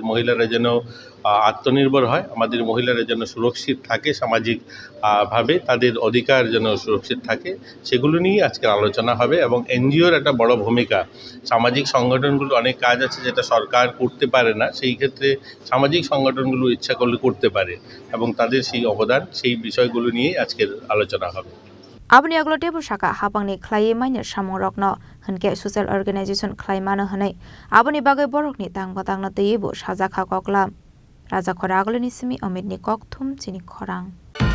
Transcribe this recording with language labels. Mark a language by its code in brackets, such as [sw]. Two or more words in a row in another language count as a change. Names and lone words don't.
[bn] মহিলারা যেন আত্মনির্ভর হয় আমাদের মহিলারা যেন সুরক্ষিত থাকে সামাজিক ভাবে তাদের অধিকার যেন সুরক্ষিত থাকে সেগুলো নিয়ে আজকে আলোচনা হবে এবং এনজিওর একটা বড় ভূমিকা সামাজিক সংগঠনগুলো অনেক কাজ আছে যেটা সরকার করতে পারে না সেই ক্ষেত্রে সামাজিক সংগঠনগুলো ইচ্ছা করলে করতে পারে এবং তাদের সেই অবদান সেই বিষয়গুলো নিয়ে আজকের আলোচনা হবে [trp] Abni aglote Shaka Hapangni Klai Miner Shamong Rokno, Hanke [en] Social Organization [trp] Klaimana Hane, Abani Bagay Borokni Tang Batang Natibu Shazaka Koklam, Raza Koragolinisimi Omidni Koktum Chini Korang.